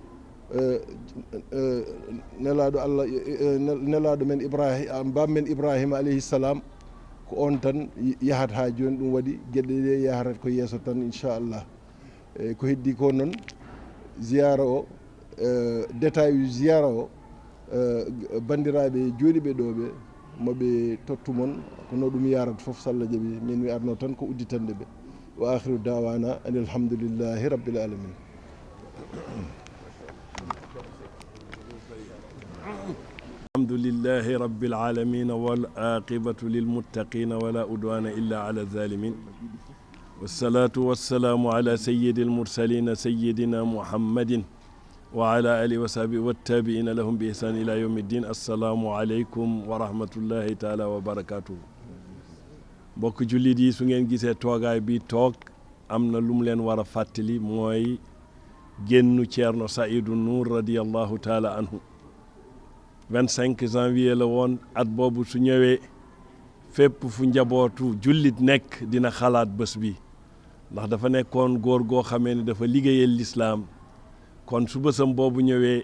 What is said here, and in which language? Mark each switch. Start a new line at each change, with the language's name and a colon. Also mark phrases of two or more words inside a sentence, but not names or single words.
Fula: nelaɗo Allah nelaɗo men Ibrahima bammen Ibrahima
Arabic: عليه السلام
Fula: ko on tan yahat ha joni ɗum waɗi gueɗe ɗe yaharat ko yeeso tan inchallah eyyi ko heddi ko noon ziyara o détail yu ziyara o bandiraɓe jooɗiɓe ɗo ɓe moɓe tottu mon kono ɗum yarata foof so Allah jaaɓi min mi arno tan ko udditande ɓe
Arabic: وآخر دعوانا أن الحمد لله رب العالمين الحمد لله رب العالمين والعاقبة للمتقين ولا عدوان إلا على الظالمين والصلاة والسلام على سيد المرسلين سيدنا محمد وعلى آله وصحبه والتابعين لهم بإحسان إلى يوم الدين السلام عليكم ورحمة الله تعالى وبركاته
Wolof: mbokk jullit yi su ngeen gisee toogaay bi toog am na lu mu leen war a fàttali mooy génnu Ceerno Seydou Nourou
Arabic: رضي الله تعالى عنه
Wolof: 25 janvier la woon at boobu su ñëwee fépp fu njabootu jullit nekk dina xalaat bés bi ndax dafa nekkoon góor goo xamee ne dafa liggéeyal lislaam kon su bésam boobu ñëwee